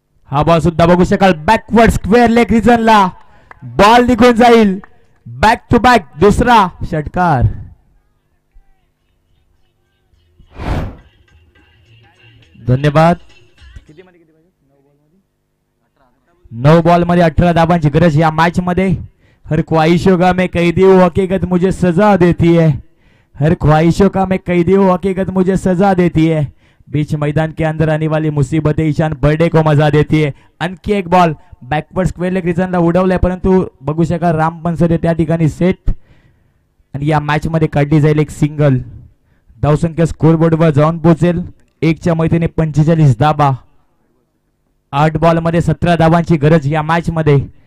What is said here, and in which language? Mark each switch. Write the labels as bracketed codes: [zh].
[mr] हा बॉल सुद्धा बघू शकाल बॅकवर्ड स्क्वेअर लेग रिजनला. बॉल निघून जाईल बॅक टू बॅक दुसरा षटकार. धन्यवाद. 9 बॉल मध्ये 18 धावांची गरज या मॅच मध्ये. [hi] हर ख्वाहिशों का मैं कैदी हूँ हकीकत मुझे सजा देती है. हर ख्वाहिशों का मैं कैदी हूँ हकीकत मुझे सजा देती है. बीच मैदान के अंदर आने वाली मुसीबतें ईशान बर्डे को मजा देती है. [mr] आणखी एक बॉल बॅकवर्ड स्क्वेअर लेग रिझनला उडवलाय परंतु बघू शकाल राम बनसोडे त्या ठिकाणी सेट. आणि या मॅच मध्ये काढली जाईल एक सिंगल. धावसंख्या स्कोरबोर्डवर जाऊन पोहोचेल. 1च्या मैत्रीने 45 धावा. 8 बॉल मध्ये 17 धावांची गरज या मॅच मध्ये.